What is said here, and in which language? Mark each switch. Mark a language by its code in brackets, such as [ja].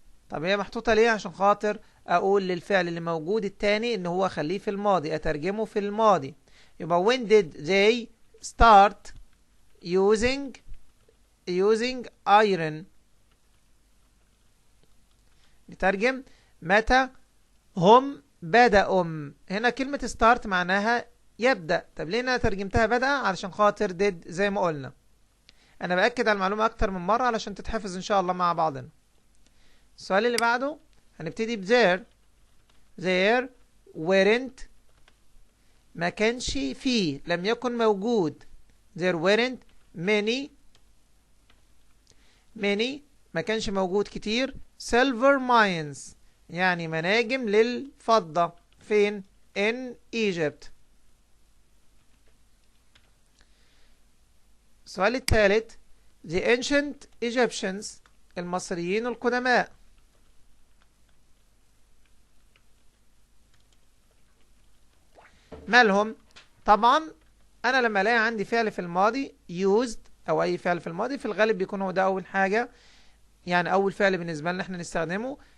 [ar] طب هي محطوطة ليه؟ عشان خاطر اقول للفعل اللي موجود التاني ان هو اخليه في الماضي، اترجمه في الماضي. [en] يبقى when did they start using iron. [ar] نترجم متى هم بدأوا. هنا كلمة start معناها يبدأ. طب ليه انا ترجمتها بدأ؟ علشان خاطر did زي ما قلنا. انا بأكد على المعلومة اكتر من مرة علشان تتحفظ ان شاء الله مع بعضنا. السؤال اللي بعده هنبتدي ب [en] there weren't، [ar] ما كانش فيه، لم يكن موجود. [en] there weren't many [ar] ما كانش موجود كتير. silver mines يعني مناجم للفضة. [en] فين؟ in Egypt. [ar] السؤال الثالث [en] the ancient Egyptians، [ar] المصريين القدماء. مالهم؟ طبعا انا لما الاقي عندي فعل في الماضي used او اي فعل في الماضي في الغالب بيكون هو ده اول حاجة، يعني اول فعل بالنسبة لنا احنا نستخدمه.